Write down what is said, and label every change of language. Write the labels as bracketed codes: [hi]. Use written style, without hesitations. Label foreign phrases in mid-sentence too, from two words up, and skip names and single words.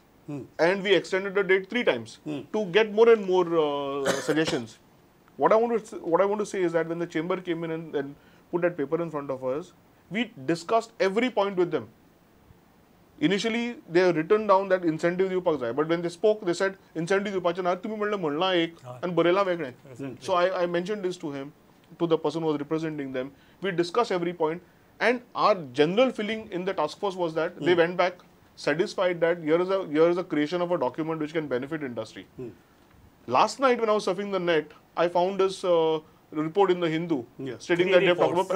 [en] And we extended the date 3 times to get more and more suggestions. What I want to say is that when the chamber came in and put that paper in front of us, we discussed every point with them. Initially, they have written down that incentive [kok] दिवपाक जाय, [en] but when they spoke, they said incentive [kok] दिवपाचे ना तुम्ही म्हणलं म्हणला एक आणि बरेला वेगळे. [en] So I mentioned this to him, to the person who was representing them. We discussed every point, and our general feeling in the task force was that they went back satisfied that here is a creation of a document which can benefit industry. Last night when I was surfing the net, I found this report in the Hindu stating that they have talked about